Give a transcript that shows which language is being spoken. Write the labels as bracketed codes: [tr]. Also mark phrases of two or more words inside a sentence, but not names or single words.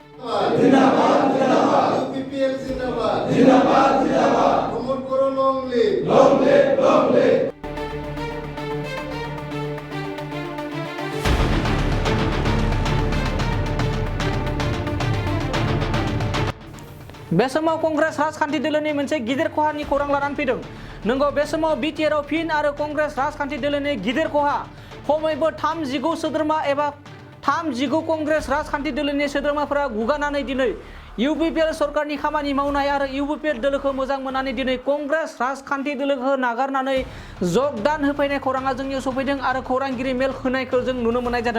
[hi] जिंदाबाद जिंदाबाद UPPL जिंदाबाद जिंदाबाद जिंदाबाद प्रमोट करो [en] long live long live long live [brx] बे समाव कंग्रेस राजखान्थि दोलोनि मोनसे गिदिर खहानि खौरां लानानै फैदों। नंगौ, बे समाव बिटिआरआव फिन आरो कंग्रेस राजखान्थि दोलोनि गिदिर खहा खमैबो 39 सोद्रोमा एबा 39 कंग्रेस राजखान्थि दोलोनि सोद्रोमाफोरा गुगानानै दिनै UPPL सरकारनि खामानि मावनाय आरो UPPL दोलोखौ मोजां मोननानै दिनै कंग्रेस राजखान्थि दोलोखौ नागारनानै जगदान होफैनाय खौराङा जोंनियाव सफैदों आरो खौरांगिरि मेल होनायखौ जों नुनो मोननाय जादों।